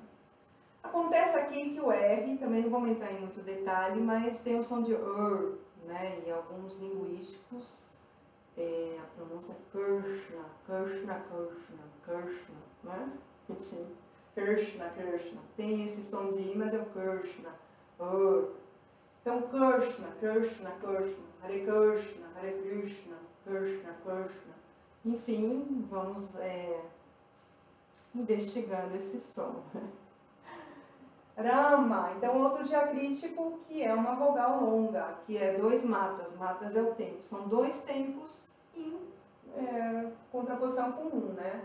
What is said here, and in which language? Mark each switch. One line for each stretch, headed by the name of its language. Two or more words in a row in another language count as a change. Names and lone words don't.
Portuguese: Acontece aqui que o R, também não vamos entrar em muito detalhe, mas tem o som de né? E alguns linguísticos, a pronúncia é Krishna, Krishna, Krishna, Krishna, né? Krishna, Krishna. Tem esse som de I, mas é o Krishna, Então, Krishna, Krishna, Krishna, Hare Krishna, Hare Krishna, Krishna, Krishna. Enfim, vamos investigando esse som. Rama, então outro diacrítico que é uma vogal longa, que é 2 matras. Matras é o tempo. São 2 tempos em contraposição com um, né?